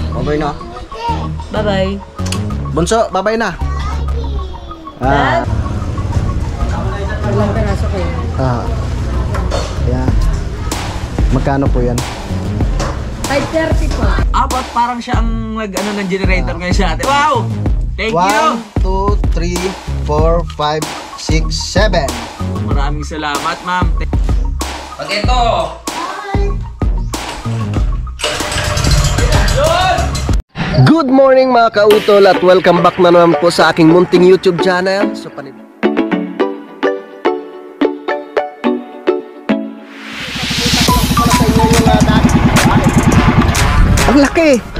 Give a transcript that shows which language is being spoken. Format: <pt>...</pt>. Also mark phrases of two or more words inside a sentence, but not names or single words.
<tl>Bye-bye na. Bye-bye. Bunso, bye-bye na. Ilang peraso ko yun? Yan. Magkano po yan? 530 po. Ba't parang siya ang nag-ano ng generator ngayon sa atin?</tl> <en>Wow! Thank you!</en> <tl>1, 2, 3, 4, 5, 6, 7. Maraming salamat, ma'am. Pag ito!</tl> <en>Good morning</en> <tl>mga kautol at welcome back na naman po sa aking munting</tl> <en>YouTube channel.</en> <tl>So, ang laki!</tl>